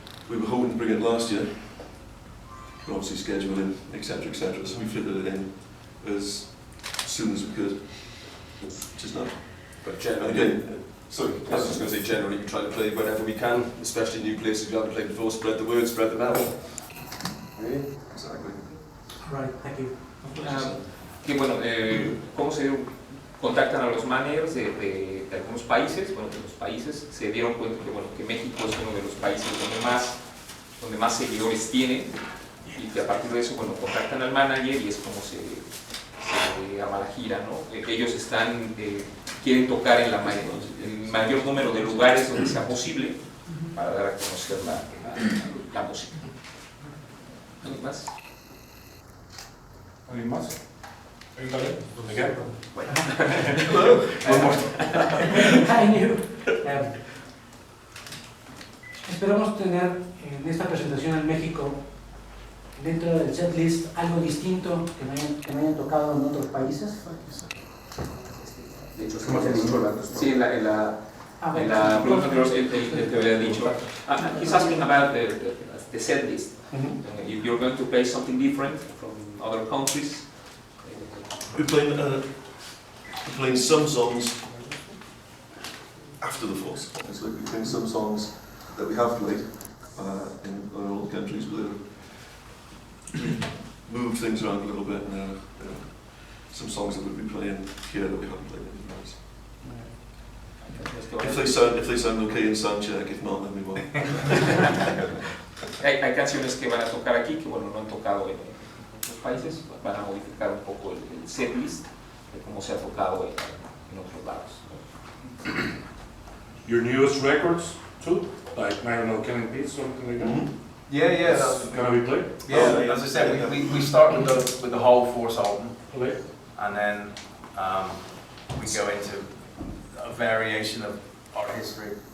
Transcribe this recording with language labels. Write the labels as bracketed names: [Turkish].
[English] We were hoping to bring it last year, but obviously scheduling, etc., etc. So we fitted it in as soon as we could. Just not. But generally, Again, sorry, I was just going to say generally we try to play whenever we can, especially new places we haven't played before, spread the word, spread the metal. Really? exactly. All right, thank you. [Spanish] Que bueno, ¿cómo se contactan a los managers de algunos países? Bueno, que los países se dieron cuenta que, bueno, que México es uno de los países donde más seguidores tiene, y que a partir de eso, bueno, contactan al manager y es como se arma la gira, ¿no? Ellos quieren tocar en el mayor número de lugares donde sea posible para dar a conocer la música. ¿Alguien más? ¿Alguien más? ¿Dónde queda? Bueno. Hi, New. Esperamos tener en esta presentación en México, dentro del setlist, algo distinto que no hayan tocado en otros países. De hecho, sí, en la pregunta anterior él te había dicho. [English] He's asking about the set list. If you're going to play something different from other countries. We're playing some songs after the Force. It's like we're playing some songs that we have played in all the countries, but moved things around a little bit. some songs that we'll be playing here that we haven't played anywhere else. [Spanish] Hay [English] If they sound okay in soundcheck, if not, then we won't. [Spanish] hay canciones que van a tocar aquí que bueno, no han tocado en otros países, van a modificar un poco el setlist de cómo se ha tocado en otros lados. [English] Your newest records too, like I don't know, Killing Beats, something like that. Mm-hmm. Yeah, That's gonna be played. Yeah, as I said, we start with the whole Force album, Okay. and then we go into a variation of our history.